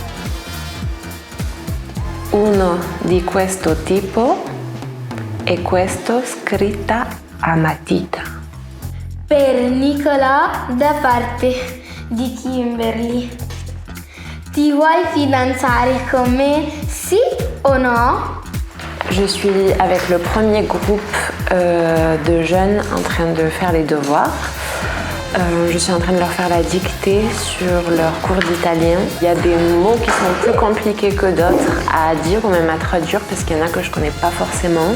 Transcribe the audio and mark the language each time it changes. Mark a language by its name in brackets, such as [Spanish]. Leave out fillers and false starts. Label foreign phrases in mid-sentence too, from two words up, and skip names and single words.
[Italian] Uno di questo tipo è questo scritta a matita. Per Nicolas da parte di Kimberly. Ti vuoi fidanzare con me, sì o no? [French] Je suis avec le premier groupe de jeunes en train de faire les devoirs. Je suis en train de leur faire la dictée sur leur cours d'italien. Il y a des mots qui sont plus compliqués que d'autres à dire ou même à traduire parce qu'il y en a que je ne connais pas forcément.